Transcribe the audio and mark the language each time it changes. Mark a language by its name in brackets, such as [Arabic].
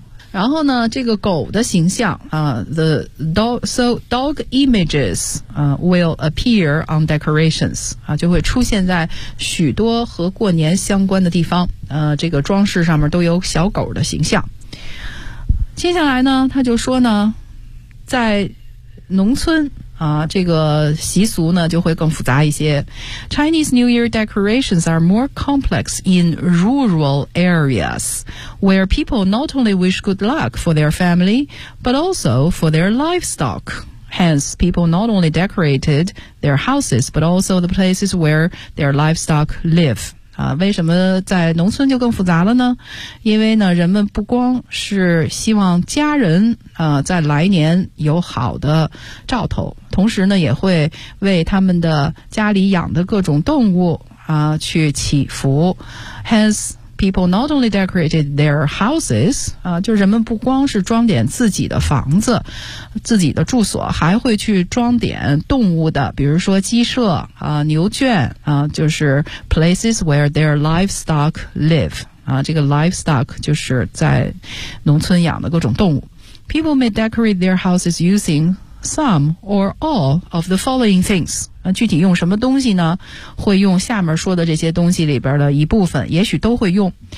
[Chinese] 然后呢，这个狗的形象啊 ， [English] the dog so dog images [Chinese] 啊 [English] will appear on decorations [Chinese] 啊，就会出现在许多和过年相关的地方。这个装饰上面都有小狗的形象。接下来呢，他就说呢，在农村啊，这个习俗呢就会更复杂一些。 [English] Chinese New Year decorations are more complex in rural areas, where people not only wish good luck for their family, but also for their livestock. Hence, people not only decorated their houses, but also the places where their livestock live. [Chinese] 啊，为什么在农村就更复杂了呢？因为呢，人们不光是希望家人在来年有好的兆头，同时呢也会为他们的家里养的各种动物去祈福。 [English] Hence people not only decorated their houses [Chinese] 就人们不光是装点自己的房子自己的住所，还会去装点动物的，比如说鸡舍牛圈就是 [English] places where their livestock live [Chinese] 这个 livestock 就是在农村养的各种动物。 [English] People may decorate their houses using some or all of the following things. [Chinese] 具体用什么东西呢？会用下面说的这些东西里边的一部分，也许都会用。